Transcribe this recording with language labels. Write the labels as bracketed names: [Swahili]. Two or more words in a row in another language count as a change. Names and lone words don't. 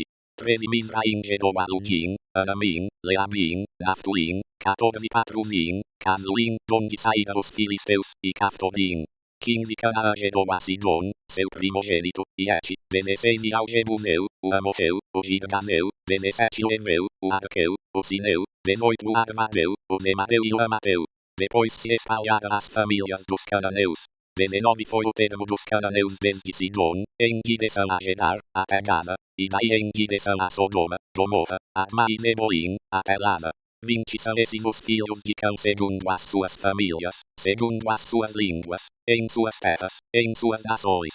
[Portuguese] 13. Mizraim gerou a Ludim, Anamim, Leabim, Naftuim, 14. Patruzim, Casluim, donde saíram os filisteus, e Caftorim. 15. Canaã gerou a Sidom, seu primogênito, e Et. 16. E ao Jebuseu, o Amorreu, o Girgaseu. 17. O Eveu, o Arqueu, o Sineu. 18. O Armadeu, o Zemadeu e o Amateu. Depois se espalharam as famílias dos cananeus. 19. Foi o termo dos cananeus desde Sidom, em direção a Gerar, até Gaza, e daí em direção a Sodoma, Gomorra, Adma e Zeboim, até Lada. 20. São esses os filhos de Cão segundo as suas famílias, segundo as suas línguas, em suas terras, em suas nações.